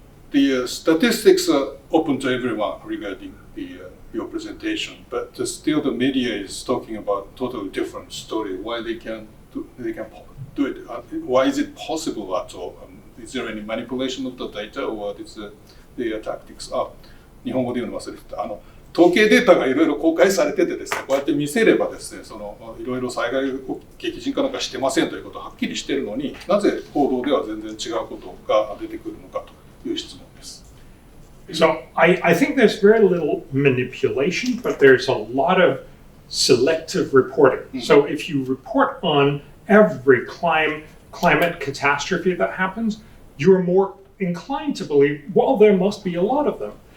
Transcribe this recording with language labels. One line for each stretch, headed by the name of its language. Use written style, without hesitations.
English: The statistics are open to everyone regarding your presentation, but still the media is talking about totally different story. Why they can do it? Why is it possible at all? Is there any manipulation of the data, or what is their tactics?
Japanese: 日本語で言うの忘れてた。統計データがいろいろ公開されててですね、こうやって見せればですね、いろいろ災害激甚化なんかしてませんということははっきりしているのに、なぜ報道では全然違うことが出てくるのかという質問です。
English: So I think there's very little manipulation, but there's a lot of selective reporting. So if you report on every climate catastrophe that happens, you're more inclined to believe, well, there must be a lot of them.